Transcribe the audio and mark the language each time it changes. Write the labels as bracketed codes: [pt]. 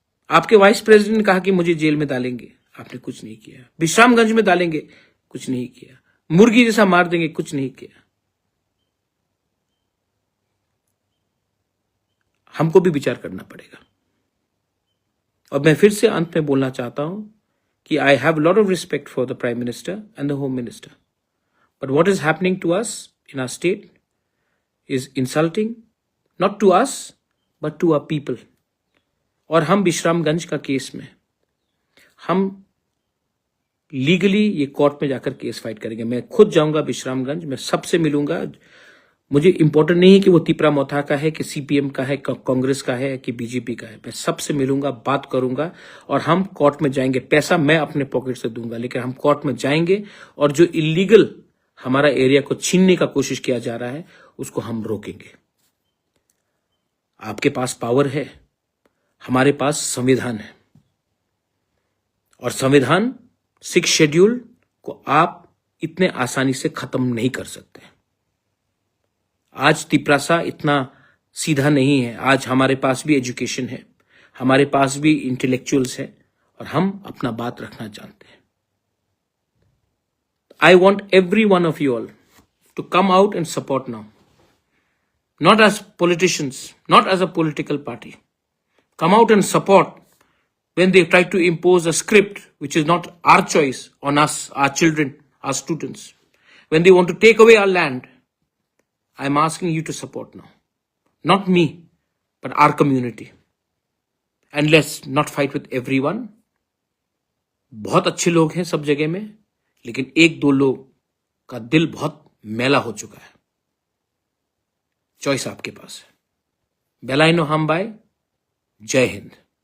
[hi] आपके vice president ने कहा कि मुझे जेल में डालेंगे, आपने कुछ नहीं किया। विश्रामगंज में डालेंगे, कुछ नहीं किया। मुर्गी जैसा मार देंगे, कुछ नहीं किया। हमको भी विचार करना पड़ेगा। और मैं फिर से अंत में बोलना चाहता हूं कि [en] I have a lot of respect for the Prime Minister and the Home Minister. But what is happening to us in our state is insulting, not to us, but to our people. [hi] और हम विश्रामगंज का case में हम legally ये court में जाकर case fight करेंगे। मैं खुद जाऊंगा विश्रामगंज, मैं सबसे मिलूंगा। मुझे इंपॉर्टेंट नहीं है कि वो तिपरा मोथा का है कि सीपीएम का है, कांग्रेस का है कि बीजेपी का है। मैं सबसे मिलूंगा, बात करूंगा और हम कोर्ट में जाएंगे। पैसा मैं अपने पॉकेट से दूंगा, लेकिन हम कोर्ट में जाएंगे और जो इलीगल हमारा एरिया को छीनने का कोशिश किया जा रहा है उसको हम रोकेंगे। आपके पास पावर है, हमारे पास संविधान है। और संविधान 6 शेड्यूल को आप इतने आसानी से खत्म नहीं कर सकते। आज तिपरासा इतना सीधा नहीं है। आज हमारे पास भी एजुकेशन है, हमारे पास भी इंटेलेक्चुअल्स है और हम अपना बात रखना जानते हैं। [en] I want every one of you all to come out and support now. Not as politicians, not as a political party. Come out and support when they try to impose a script which is not our choice on us, our children, our students. When they want to take away our land, I'm asking you to support now. Not me, but our community. And let's not fight with everyone. [hi] बहुत अच्छे लोग हैं सब जगह में, लेकिन एक दो लोग का दिल बहुत मैला हो चुका है। चॉइस आपके पास है। बेलाइनो हम बाय। जय हिंद।